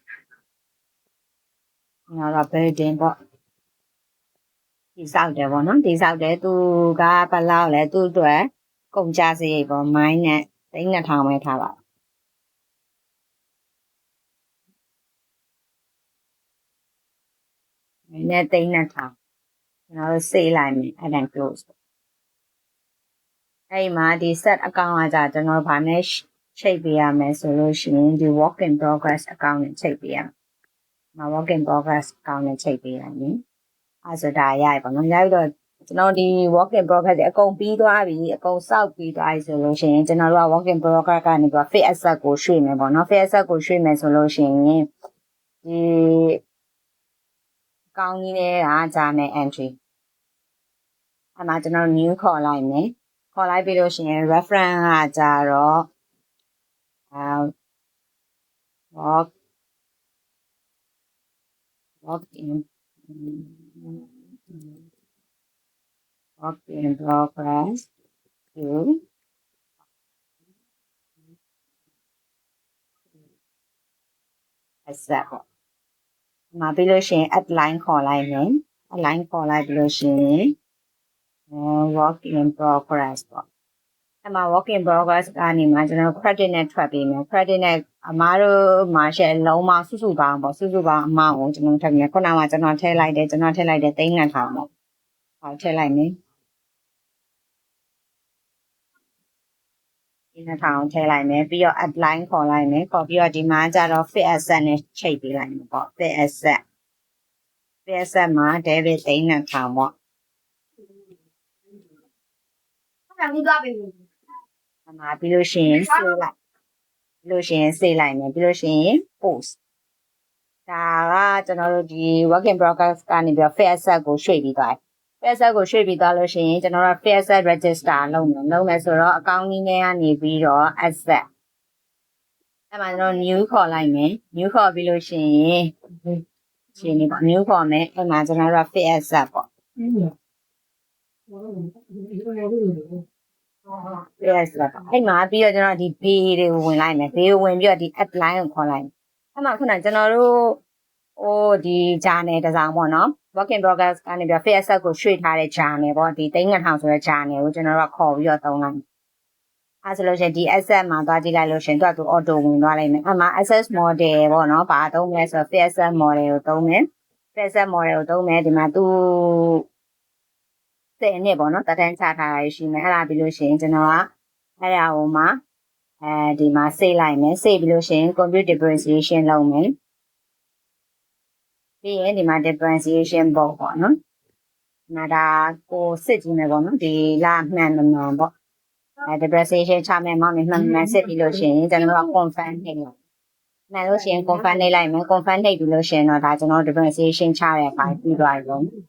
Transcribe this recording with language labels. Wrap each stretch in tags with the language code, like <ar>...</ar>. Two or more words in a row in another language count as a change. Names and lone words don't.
<my>ကျွန်တော်တို့ building ပေါ့ဒီစောက်တယ်ပေါ့နော်ဒီစောက်တယ်သူကဘယ်လောက်လဲသူ့အတွက်ကုန်ကြစရိတ်ပေါ့ minus 3,200ပဲထားပါminus 3,200ကျွန်တော်တို့ save လိုက်မယ်အဲ့ဒါ close အဲ့မှာဒီ</my> <en>set account</en> <my>ကကြာကျွန်တော်ဗာနဲ့ချိတ်ပေးရမယ်ဆိုလို့ရှိရင်ဒီ</my> <en>work in progress account</en> <my>နဲ့ချိတ်ပေးရမယ်။</my> <en>work in progress account</en> <my>နဲ့ချိတ်ပေးရမယ်။အဲဆိုဒါရရပါတော့။ရပြီးတော့ကျွန်တော်ဒီ</my> <en>work in progress</en> <my>အကုန်ပြီးသွားပြီအကုန်စောက်ပြီးသွားပြီဆိုလို့ရှိရင်ကျွန်တော်တို့က</my> <en>work in progress</en> <my>ကနေပြီး</my> <en>fixed asset</en> <my>ကိုရွှေ့မယ်ပေါ့နော်</my> <en>fixed asset</en> <my>ကိုရွှေ့မယ်ဆိုလို့ရှိရင်ဒီ အကောင့်ကြီးတွေကဂျာနယ် entry အဲ့မှာကျွန်တော် new ခေါ်လိုက်မယ်ခေါ်လိုက်ပြီးလို့ရှိရင် reference ကကြတော့</my> <en>work in progress to accept</en> <my>ပေါ့မှာပြီးလို့ရှိရင်</my> <en>add line</en> <my>ခေါ်လိုက်မယ်</my> <en>add line</en> <my>ခေါ်လိုက်ပြီးလို့ရှိရင်</my> <en>work in progress</en> <my>ပေါ့အဲ့မှာ</my> <en>work in progress</en> <my>ကနေမှကျွန်တော် credit နဲ့ထွက်ပေးမယ် credit နဲ့အမားတို့မှာရှယ်လုံးမစုစုပေါင်းပေါ့စုစုပေါင်းအမောက်ကိုကျွန်တော်ထည့်မယ်ခုနကကျွန်တော်ထည့်လိုက်တယ်3,200ပေါ့ဟောထည့်လိုက်မယ် 3,200ထည့်လိုက်မယ်ပြီးတော့</my> <en>add line</en> <my>ခေါ်လိုက်မယ်ခေါ်ပြီးတော့ဒီမှာကျတော့</my> <en>fixed asset</en> <my>နဲ့ချိတ်ပေးလိုက်မယ်ပေါ့</my> <en>fixed asset</en> <my>မှာ debit 3,200ပေါ့ ပြီးလို့ရှိရင် save လိုက်ပြီးလို့ရှိရင် save လိုက်မယ်ပြီးလို့ရှိရင် post ဒါကကျွန်တော်တို့ဒီ</my> <en>work in progress</en> <my>ကနေပြီး</my> <en>fixed asset</en> <my>ကိုရွှေ့ပြီးသွားတယ်</my> <en>fixed asset</en> <my>ကိုရွှေ့ပြီးသွားလို့ရှိရင်ကျွန်တော်တို့</my> <en>fixed asset register</en> <my>လုပ်မယ်ဆိုတော့အကောင့်ကြီးထဲကနေပြီးတော့ asset အဲ့မှာကျွန်တော် new ခေါ်လိုက်မယ် new ခေါ်ပြီးလို့ရှိရင်ရှင်းနေပေါ့ new ခေါ်မယ်အဲ့မှာကျွန်တော်တို့</my> <en>fixed asset</en> <my>ပေါ့ yes အဲ့မှာပြီးတော့ကျွန်တော်ဒီ B တွေကိုဝင်လိုက်မယ် B ကိုဝင်ပြီးတော့ဒီ</my> <en>add line</en> <my>ကိုခေါ်လိုက်မယ်အဲ့မှာခုနကျွန်တော်တို့ဒီ journal တစ်စောင်ပေါ့နော်</my> <en>work in progress</en> <my>ကနေပြီး</my> <en>fixed asset</en> <my>ကိုရွှေ့ထားတဲ့ journal ပေါ့ဒီ3,200ဆိုတဲ့ journal ကိုကျွန်တော်တို့ခေါ်ပြီးတော့သုံးလိုက်အဲ့ဆိုလို့ရှိရင်ဒီ asset မှာသွားကြည့်လိုက်လို့ရှိရင်သူ auto ဝင်သွားလိမ့်မယ်အဲ့မှာ</my> <en>access model</en> <my>ပေါ့နော်ဘာသုံးမလဲဆိုတော့</my> <en>fixed asset model</en> <my>ကိုသုံးမယ်</my> <en>fixed asset model</en> <my>ကိုသုံးမယ်ဒီမှာသူ 10နှစ်ပေါ့နော်တက်တန်းချထားတာရှိမယ်အဲ့ဒါပြီးလို့ရှိရင်ကျွန်တော်ကအဲ့ဒါဟိုမှာဒီမှာ save လိုက်မယ် save ပြီးလို့ရှိရင်</my> <en>compute differentiation</en> <my>လုပ်မယ် ပြီးရင်ဒီမှာ differentiation ပေါ့နော်နာဒါကိုစစ်ကြည့်မယ်ပေါ့နော်ဒီလာမှန်မှန်ပေါ့differentiation ချမယ်မောင်းနေမှန်မှန်စစ်ပြီးလို့ရှိရင်ကျွန်တော်က confirm နှိပ်လိုက်မှန်လို့ရှိရင် confirm နှိပ်လိုက်မယ် confirm နှိပ်ပြီးလို့ရှိရင်တော့ဒါကျွန်တော် differentiation ချတဲ့အပိုင်းပြီးသွားပြီပေါ့</my>